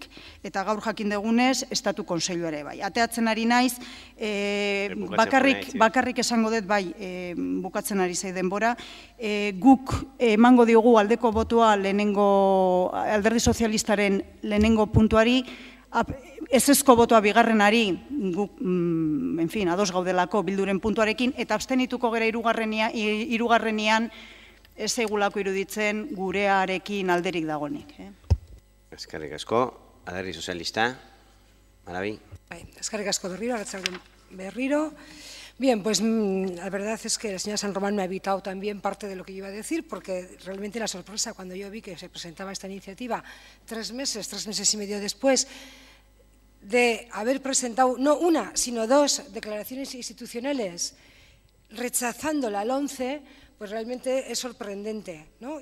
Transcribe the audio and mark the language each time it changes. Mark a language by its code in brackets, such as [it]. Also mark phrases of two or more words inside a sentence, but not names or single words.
[eu] Eta gaur jakin dugunez, Estatu Kontseilu ere bai. Ateatzen ari naiz, bakarrik esango dut bai, bukatzen ari zai denbora, guk emango diogu aldeko botoa lehenengo, alderdi sozialistaren lehenengo puntuari, ezezko botoa bigarrenari, guk, ados gaudelako bilduren puntuarekin, eta abstenituko gera hirugarrenean, ez egulako iruditzen gurearekin alderik dagonik. Eskerrik asko, alderdi sozialista, Marabi. Eskerrik asko berriro. [es] Bien, pues la verdad es que la señora San Román me ha evitado también parte de lo que yo iba a decir, porque realmente la sorpresa cuando yo vi que se presentaba esta iniciativa 3 meses y medio después de haber presentado no una, sino 2 declaraciones institucionales rechazando la LOMCE, pues realmente es sorprendente, ¿no?